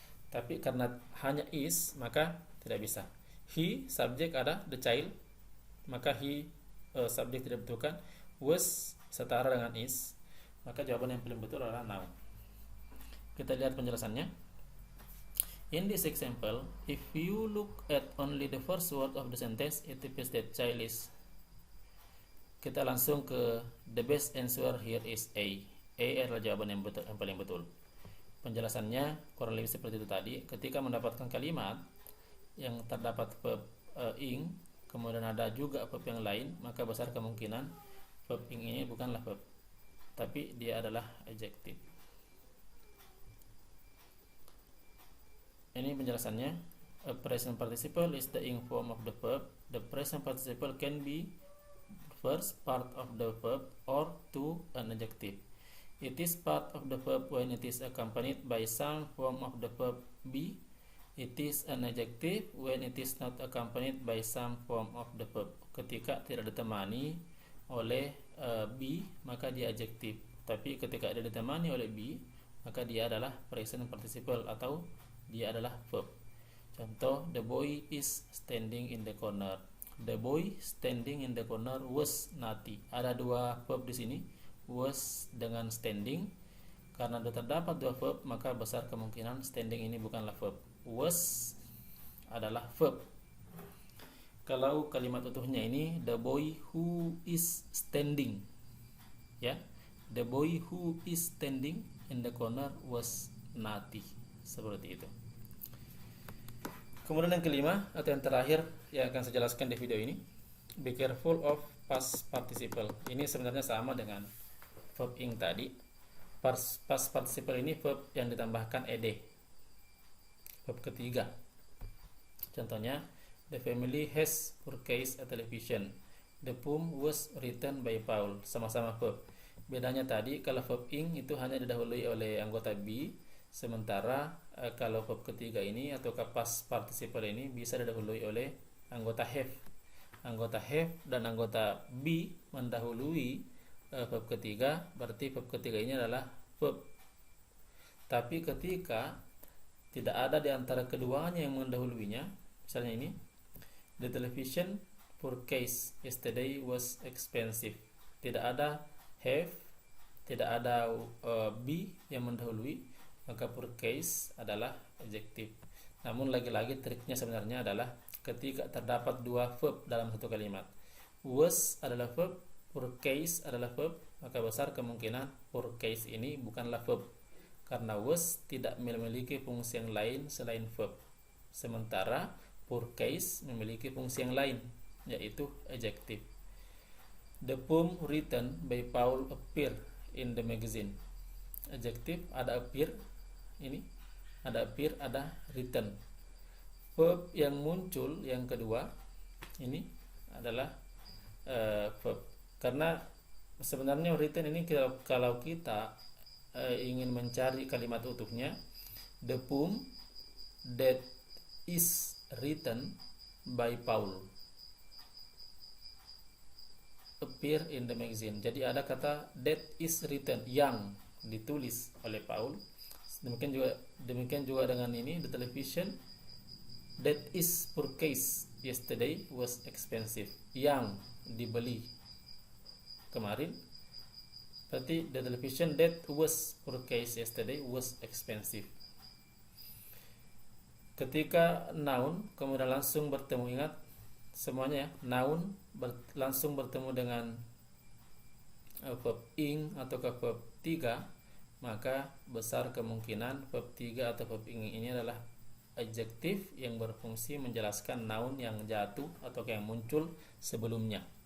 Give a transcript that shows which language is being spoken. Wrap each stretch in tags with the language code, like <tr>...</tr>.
<id>Tapi karena hanya is, maka tidak bisa. He, subjek ada the child, maka he subjek tidak betulkan. Was setara dengan is, maka jawaban yang paling betul adalah now. Kita lihat penjelasannya.</id> <en>In this example, if you look at only the first word of the sentence, it appears that child is.</en> <id>Kita langsung ke</id> <en>the best answer here is A.</en> <id>A adalah jawaban yang betul, yang paling betul. Penjelasannya kurang lebih seperti itu tadi. Ketika mendapatkan kalimat yang terdapat verb ing, kemudian ada juga verb yang lain, maka besar kemungkinan verb ing ini bukanlah verb, tapi dia adalah adjective. Ini penjelasannya.</id> <en>A present participle is the ing form of the verb. The present participle can be first part of the verb or to an adjective. It is part of the verb when it is accompanied by some form of the verb be. It is an adjective when it is not accompanied by some form of the verb.</en> <id>Ketika tidak ditemani oleh be, maka dia adjective. Tapi ketika dia ditemani oleh be, maka dia adalah present participle atau dia adalah verb. Contoh,</id> <en>the boy is standing in the corner. The boy standing in the corner was naughty. Ada dua verb di sini, was dengan standing. Karena terdapat dua verb, maka besar kemungkinan standing ini bukanlah verb. Was adalah verb.</en> <id>Kalau kalimat utuhnya ini,</id> <en>the boy who is standing, ya, the boy who is standing in the corner was naughty.</en> <id>Seperti itu. Kemudian yang kelima atau yang terakhir yang akan saya jelaskan di video ini,</id> <en>be careful of past participle.</en> <id>Ini sebenarnya sama dengan verb ing tadi. Past participle ini verb yang ditambahkan ed. Verb ketiga. Contohnya,</id> <en>the family has purchased a television. The poem was written by Paul.</en> <id>Sama-sama verb. Bedanya tadi kalau verb ing itu hanya didahului oleh anggota be, sementara kalau verb ketiga ini atau past participle ini bisa didahului oleh anggota have. Anggota have dan anggota be mendahului verb ketiga, berarti verb ketiga ini adalah verb. Tapi ketika tidak ada di antara keduanya yang mendahuluinya, misalnya ini,</id> <en>the television purchased yesterday was expensive.</en> <id>Tidak ada have, tidak ada be yang mendahului, maka purchase adalah adjective. Namun lagi-lagi triknya sebenarnya adalah ketika terdapat dua verb dalam satu kalimat. Was adalah verb, purchase adalah verb, maka besar kemungkinan purchase ini bukanlah verb. Karena was tidak memiliki fungsi yang lain selain verb. Sementara purchase memiliki fungsi yang lain, yaitu adjective.</id> <en>The poem written by Paul appear in the magazine.</en> <id>Adjective ada appear, ini ada appear, ada written. Verb yang muncul yang kedua ini adalah verb. Karena sebenarnya written ini kalau kita ingin mencari kalimat utuhnya,</id> <en>the poem that is written by Paul appear in the magazine.</en> <id>Jadi ada kata</id> <en>that is written,</en> <id>yang ditulis oleh Paul. Demikian juga dengan ini,</id> <en>the television that is purchased yesterday was expensive.</en> <id>Yang dibeli kemarin, berarti</id> <en>the television that was purchased yesterday was expensive.</en> <id>Ketika noun kemudian langsung bertemu, ingat semuanya ya, noun langsung bertemu dengan verb ing atau verb 3, maka besar kemungkinan verb 3 atau verb ing ini adalah adjektif yang berfungsi menjelaskan noun yang jatuh atau yang muncul sebelumnya.</id>